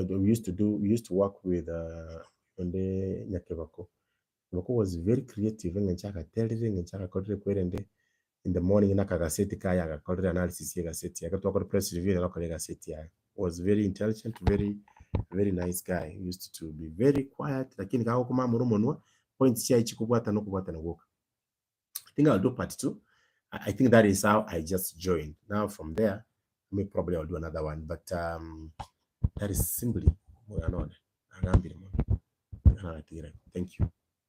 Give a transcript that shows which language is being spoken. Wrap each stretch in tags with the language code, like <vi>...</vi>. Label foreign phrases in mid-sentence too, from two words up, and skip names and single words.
<en>We used to work with Onde Nyakevako. Nyakevako was very creative. Ngenchaka telling,</en> <guz>ngenchaka kodre kwerende.</guz> <en>In the morning</en> <guz>nakakaseti kaya akakolera analysis yakaseti akatwakora</guz> <en>press review</en> <guz>akakolera kaseti yake.</guz> <en>Was very intelligent, very nice guy. He used to be very quiet,</en> <guz>lakini kako kuma murumonwa points chia ichikubwata nokubwata nagoka.</guz> <en>I think I'll do part 2. I think that is how I just joined. Now from there, probably I'll do another one, but that is simply thank you.</en>